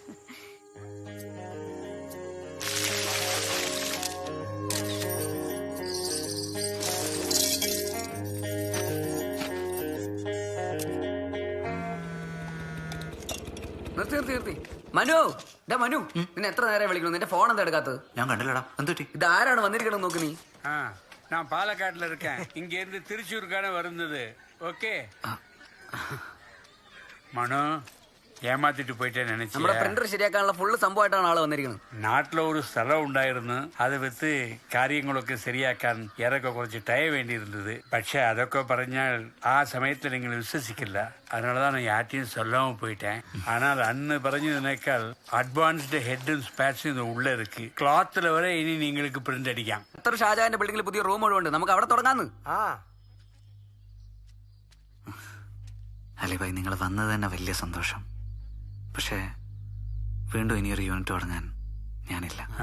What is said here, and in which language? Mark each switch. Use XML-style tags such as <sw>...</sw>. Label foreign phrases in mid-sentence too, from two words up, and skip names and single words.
<ml>നിർത്തി. മനു, മനു, നിന്നെ എത്ര നേരം വിളിക്കണം? നിന്റെ ഫോൺ എന്താ എടുക്കാത്തത്? ഞാൻ കണ്ടില്ലടാ. എന്തുപറ്റി? ഇതാരാണ് വന്നിരിക്കണം നോക്ക് നീ.</ml> <ta>நான் பாலக்காட்டுல இருக்கேன். இங்க இருந்து திருச்சூருக்கான வருந்தது. ஓகே மனோ, ஏமாத்திட்டு போயிட்டேன்னு</ta> <ml>നമ്മുടെ</ml> <ta>நினைச்சேன்.</ta> <ml>പ്രിന്റർ ശരിയാക്കാനുള്ള ഫുള്ള് സംഭവമായിട്ടാണ് ആള് വന്നിരിക്കുന്നത്. നാട്ടിൽ ഒരു സ്ഥലം ഉണ്ടായിരുന്നു. അത് വെച്ച് കാര്യങ്ങളൊക്കെ ശരിയാക്കാൻ ഏറെയൊക്കെ കുറച്ച് ടൈം വേണ്ടിയിരുന്നത്. പക്ഷെ അതൊക്കെ പറഞ്ഞാൽ ആ സമയത്ത് നിങ്ങൾ വിശ്വസിക്കില്ല.</ml> <ta>அதனாலதான் நான் யார்ட்டையும் சொல்லாம போயிட்டேன். ஆனால் அன்னு</ta> <ml>പറഞ്ഞതിനേക്കാൾ അഡ്വാൻസ്ഡ് ഹെഡും സ്പാറ്റ്സും ഉള്ള ഇருக்கு. ക്ലോത്തിൽ വരെ ഇനി നിങ്ങൾക്ക് പ്രിന്റ് അടിക്കാം. എത്ര ഷാജാന്റെ ബിൽഡിംഗിൽ പുതിയ റൂം മുഴുവൻ ഉണ്ട്. നമുക്ക് അവിടെ തുടങ്ങാന്ന്. അലിഭായ്, നിങ്ങൾ വന്നത് തന്നെ വലിയ സന്തോഷം. പക്ഷേ വീണ്ടും ഇനിയൊരു യൂണിറ്റ് തുടങ്ങാൻ ഞാനില്ല.</ml>